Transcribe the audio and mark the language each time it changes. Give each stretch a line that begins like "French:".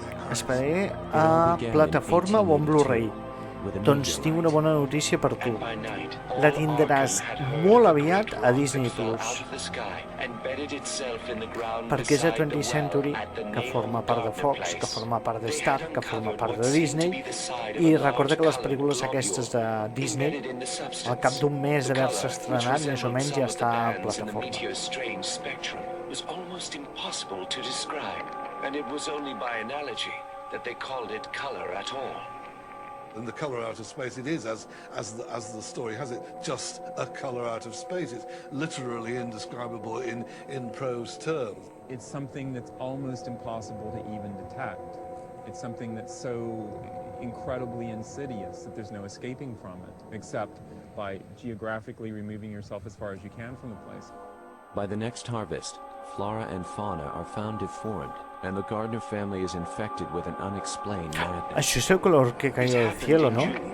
Catalan: Esperaré a plataforma o en Blu-ray. Doncs tinc una bona notícia per tu. La tindràs molt aviat a Disney Plus. Perquè és a 20th Century, que forma part de Fox, que forma part de Star, que forma part de Disney. I recorda que les pel·lícules aquestes de Disney, al cap d'un mes d'haver-se estrenat, més o menys ja està a plataforma.
English: Was almost impossible to describe, and it was only by analogy that they called it color at all. And the colour out of space, it is, as the story has it, just a colour out of space. It's literally indescribable in prose terms. It's something that's almost impossible to even detect. It's something that's so incredibly insidious that there's no escaping from it, except by geographically removing yourself as far as you can from the place. By the next harvest, flora and fauna are found deformed, and the Gardner family is infected with an unexplained madness.
Catalan: Això és el color que caia del cielo, no?